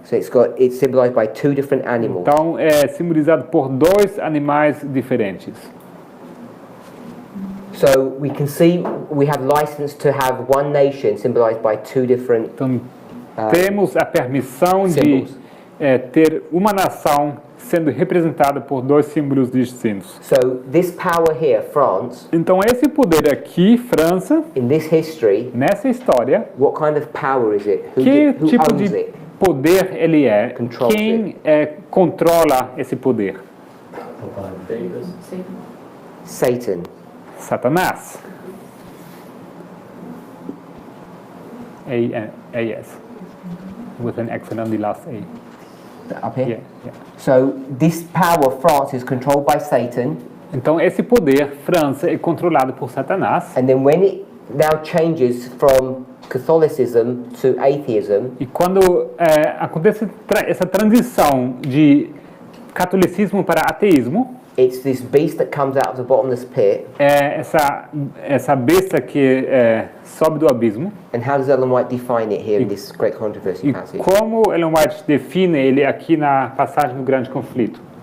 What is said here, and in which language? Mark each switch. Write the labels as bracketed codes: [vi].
[en] so it's symbolized by two different animals. [pt] Então é simbolizado por dois animais diferentes. [en] So we can see we have license to have one nation symbolized by two different [pt] Então temos a permissão de [en] symbols. [pt] ter uma nação sendo representada por dois símbolos distintos. [en] So this power here, France, [pt] Então esse poder aqui, França, [en] in this history, [pt] nessa história, [en] what kind of power is it? [pt] que [en] Who [pt] tipo [en] owns [pt] de [en] it? [pt] poder ele é? [en] Controls [pt] Quem controla esse poder? [en] Satan. [pt] Satanás. [en] A-S. With an accent on the last A. Up here. Yeah. So this power, France, is controlled by Satan, [pt] Então esse poder, França, é controlado por Satanás. [en] and then when it now changes from Catholicism to atheism, [pt] E quando acontece essa transição de catolicismo para ateísmo, [en] it's this beast that comes out of the bottomless pit. [pt] essa besta que sobe do abismo. [en] And how does Ellen White define it here in this great controversy [pt] E [en] passage? [pt] como Ellen White define ele aqui na passagem do grande conflito?